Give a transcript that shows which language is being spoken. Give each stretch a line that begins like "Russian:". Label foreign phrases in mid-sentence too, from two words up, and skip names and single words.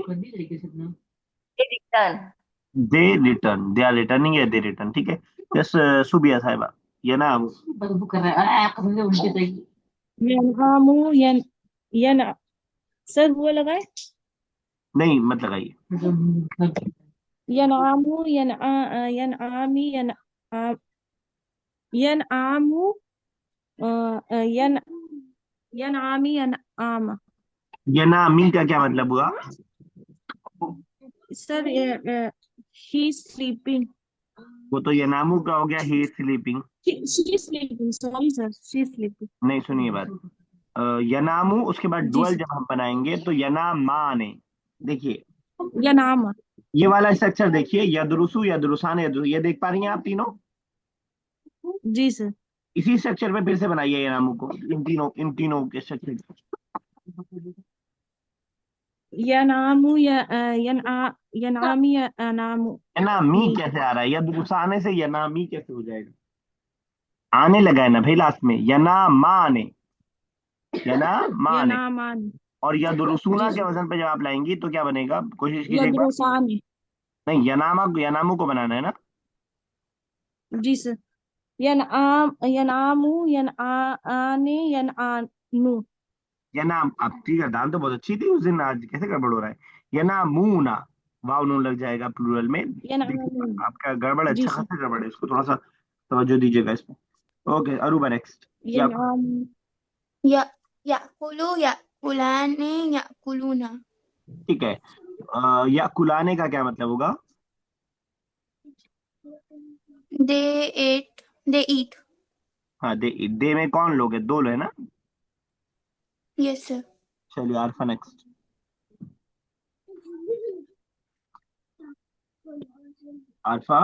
English: रिटर्न। they return, they are returning या they return,
Hindi: ठीक है। यस। सुबिया साहिबा, ये ना
Arabic: ينامُ ين
Hindi: सर वो लगाए। नहीं मत लगाइए।
Arabic: ينامُ ينامي ينامُ ين ينامي ينام.
Hindi: ये ना मी का क्या मतलब हुआ?
English: sir he sleeping.
Hindi: वो तो ये नामू का हो गया,
English: he is sleeping. she sleeping, sorry sir, she sleeping.
Hindi: नहीं, सुनिए बात। यनामू उसके बाद जी डुअल सर। जब हम बनाएंगे तो यनामा ने। देखिए, यनामा। ये वाला स्ट्रक्चर देखिए,
Arabic: يدرسُ يدرسان يدرُ,
Hindi: ये देख पा रही हैं आप तीनों? जी सर। इसी स्ट्रक्चर पे फिर से बनाइए यनामू को, इन तीनों के स्ट्रक्चर।
Arabic: ينامُ ينامي ينامُ यनामी मी।
Hindi: कैसे आ रहा है? यदरुसाने से यनामी कैसे हो जाएगा? आने लगा है ना भाई लास्ट में, यनामा ने, यनामा ने। यनामान। और यदरुसूना जी के सर। वजन पे जब आप लाएंगी तो क्या बनेगा? कोशिश कीजिए एक बार। यदरुसान। नहीं, यनामू को बनाना है ना। जी सर।
Arabic: ينامُ ينانِ ينانُ. यनाम,
Hindi: आपकी गर्दान तो बहुत अच्छी थी उस दिन, आज कैसे गड़बड़ हो रहा है? यनामूना, वाव नून लग जाएगा प्लूरल में। देखिए यनामु। आपका गड़बड़, जी अच्छा सर। खासा गड़बड़ है, इसको थोड़ा सा तवज्जो दीजिएगा इसमें। ओके, अरूबा नेक्स्ट। या यनामु।
Arabic: يا يأكلُ يأكلانِ يأكلونَ.
Hindi: ठीक है। या कुलाने का क्या मतलब होगा?
English: they ate they eat.
Hindi: हाँ, दे में कौन लोग है? दो लोग है ना।
English: yes sir.
Hindi: चलिए आरफा नेक्स्ट। आरफा।